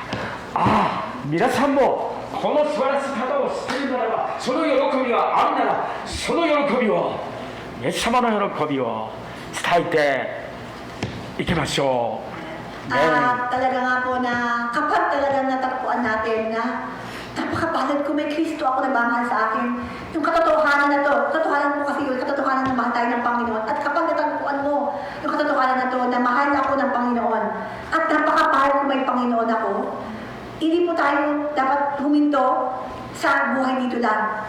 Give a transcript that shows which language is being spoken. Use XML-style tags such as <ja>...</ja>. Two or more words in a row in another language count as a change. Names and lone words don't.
<ja>ああ、皆さんもこの素晴らしい方を知っているならば、その喜びがあるなら、その喜びを、イエス様の喜びを伝えていきましょう。</ja> <tl>Talaga nga po na kapag talagang natagpuan natin na napakapalad ko, may Kristo ako na mahal sa akin. Yung katotohanan na to, katotohanan po kasi yung katotohanan na mahal tayo ng Panginoon. At kapag natagpuan mo yung katotohanan na to, na mahal ako ng Panginoon, at napakapalad ko may Panginoon ako, hindi po tayo dapat huminto sa buhay dito lang.</tl>